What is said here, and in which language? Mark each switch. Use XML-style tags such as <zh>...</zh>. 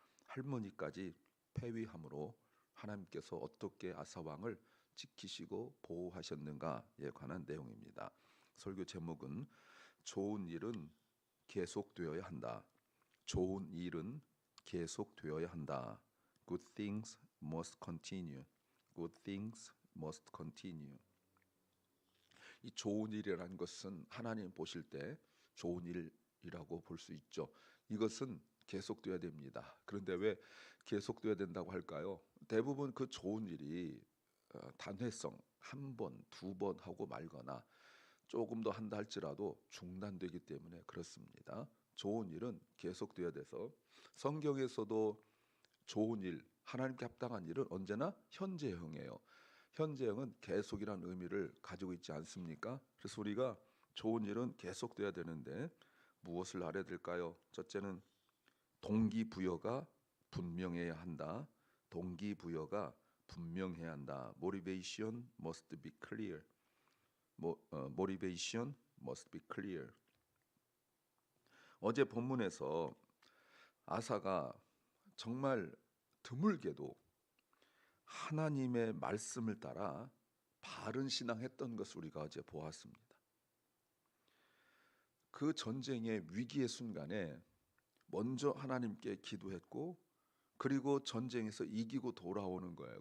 <ko>할머니까지 폐위함으로 하나님께서 어떻게 아사 왕을 지키시고 보호하셨는가에 관한 내용입니다. 설교 제목은 좋은 일은 계속되어야 한다. 좋은 일은 계속되어야 한다.</ko> <en>Good things must continue. Good things must continue.</en> <ko>이 좋은 일이라는 것은 하나님 보실 때 좋은 일이라고 볼 수 있죠. 이것은 계속돼야 됩니다. 그런데 왜 계속돼야 된다고 할까요? 대부분 그 좋은 일이 단회성 한 번, 두 번 하고 말거나 조금 더 한다 할지라도 중단되기 때문에 그렇습니다. 좋은 일은 계속돼야 돼서 성경에서도 좋은 일, 하나님께 합당한 일은 언제나 현재형이에요. 현재형은 계속이라는 의미를 가지고 있지 않습니까? 그래서 우리가 좋은 일은 계속돼야 되는데 무엇을 알아야 될까요? 첫째는 동기부여가 분명해야 한다. 동기부여가 분명해야 한다.</ko> <en>Motivation must be clear. Motivation must be clear.</en> <ko>어제 본문에서 아사가 정말 드물게도 하나님의 말씀을 따라 바른 신앙했던 것을 우리가 어제 보았습니다. 그 전쟁의 위기의 순간에 먼저 하나님께 기도했고 그리고 전쟁에서 이기고 돌아오는 거예요.</ko>